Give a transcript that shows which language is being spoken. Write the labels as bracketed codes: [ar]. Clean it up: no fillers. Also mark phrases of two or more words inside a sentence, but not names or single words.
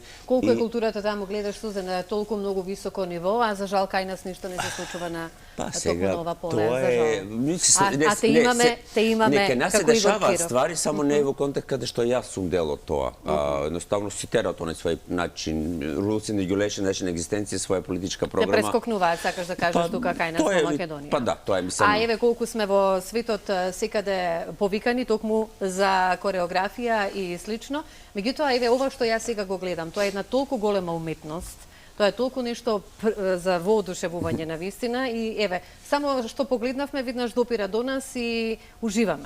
[mk] Колку е културата таму, гледаш, Сузан, на толку многу високо ниво, а за жал кај нас ништо не се случува на токму на ова поле, за жал. Те имаме кај нас се дешаваат ствари, само не е во контекст каде што јас сум дел од тоа. Едноставно си терат на свој начин, [en] rules and regulation, [mk] начин екзистенција, своја политичка програма. Те прескокнуваат, сакаш да кажеш тука кај нас во Македонија. Па да, тоа е мислам. А еве колку сме во светот секаде повикани токму за кореографија и слично. Меѓутоа, еве, ова што јас сега го гледам, тоа е една толку голема уметност, тоа е толку нешто за воодушевување на вистина и еве, само што погледнавме, виднаш допира до нас и уживаме.